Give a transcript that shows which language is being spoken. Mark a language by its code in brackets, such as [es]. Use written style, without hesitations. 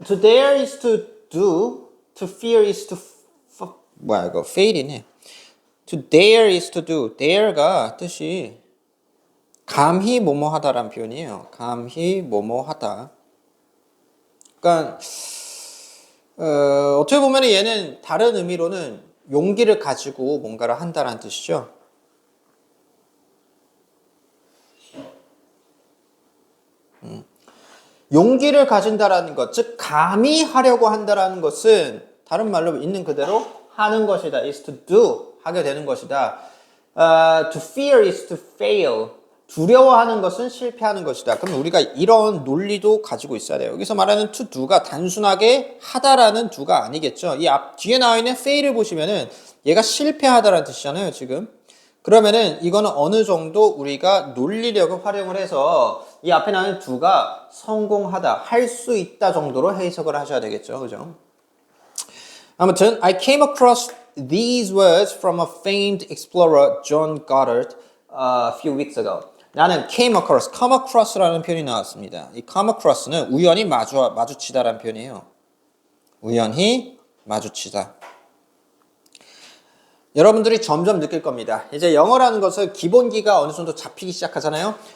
[en] To dare is to do, to fear is to [ko] 뭐야 이거 [en] fail이네. To dare is to do. [ko] dare가 뜻이 감히 뭐뭐 하다라는 표현이에요. 감히 뭐뭐 하다. 그러니까 어떻게 보면 얘는 다른 의미로는 용기를 가지고 뭔가를 한다라는 뜻이죠. 용기를 가진다라는 것, 즉 감히 하려고 한다라는 것은 다른 말로 있는 그대로 하는 것이다. [en] is to do, [ko] 하게 되는 것이다. [en] To fear is to fail. [ko] 두려워하는 것은 실패하는 것이다. 그럼 우리가 이런 논리도 가지고 있어야 돼요. 여기서 말하는 to do가 단순하게 하다라는 do가 아니겠죠. 이 뒤에 나와 있는 fail을 보시면은 얘가 실패하다라는 뜻이잖아요, 지금. 그러면은 이거는 어느 정도 우리가 논리력을 활용을 해서 이 앞에 나오는 do가 성공하다, 할 수 있다 정도로 해석을 하셔야 되겠죠. 그죠? 아무튼 [en] I came across these words from a famed explorer John Goddard a few weeks ago. [ko] 나는 come across라는 표현이 나왔습니다. 이 come across는 우연히 마주치다라는 표현이에요. 우연히 마주치다. 여러분들이 점점 느낄 겁니다. 이제 영어라는 것은 기본기가 어느 정도 잡히기 시작하잖아요.